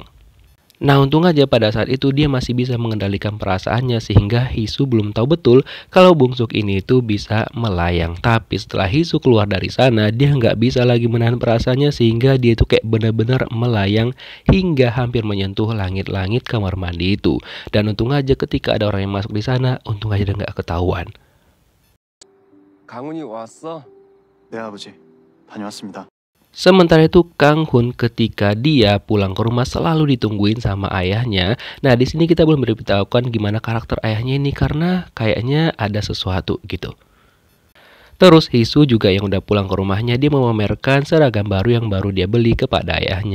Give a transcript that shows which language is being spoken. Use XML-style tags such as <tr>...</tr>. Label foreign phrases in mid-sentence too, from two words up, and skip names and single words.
<id>Nah untung aja pada saat itu dia masih bisa mengendalikan perasaannya sehingga Hee-soo belum tahu betul kalau Bung Suk ini itu bisa melayang. Tapi setelah Hee-soo keluar dari sana dia nggak bisa lagi menahan perasaannya sehingga dia itu kayak benar-benar melayang hingga hampir menyentuh langit-langit kamar mandi itu. Dan untung aja ketika ada orang yang masuk di sana, untung aja dia nggak ketahuan.</id> <ko>강훈이 왔어? 네 아버지 다녀왔습니다.</ko> <id>Sementara itu Kang Hun ketika dia pulang ke rumah selalu ditungguin sama ayahnya. Nah di sini kita belum diberitahukan gimana karakter ayahnya ini karena kayaknya ada sesuatu gitu. Terus Hee-soo juga yang udah pulang ke rumahnya dia memamerkan seragam baru yang baru dia beli kepada ayahnya.</id>